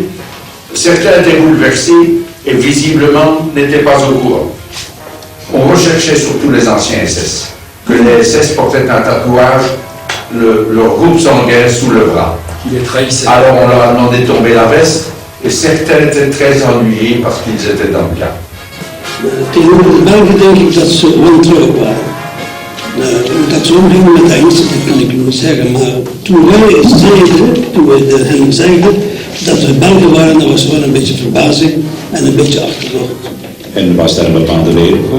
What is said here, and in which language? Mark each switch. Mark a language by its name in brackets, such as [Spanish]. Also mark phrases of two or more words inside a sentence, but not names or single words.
[French] Certains étaient bouleversés et visiblement n'étaient pas au courant. On recherchait surtout les anciens SS, que les SS portaient un tatouage, leur groupe sanguin sous le bras. Alors on leur a demandé de tomber la veste et certains étaient très ennuyés parce qu'ils étaient dans le cas. [Dutch] Tegenover de Belgen denk ik dat ze wantrouwig waren. Dat ze omgingen met de Engelsen, dat kan ik niet zeggen, maar toen wij zeiden, toen we hen zeiden dat we Belgen waren, dan was er wel een beetje verbazing en een beetje achterdocht. En was daar een bepaalde reden voor?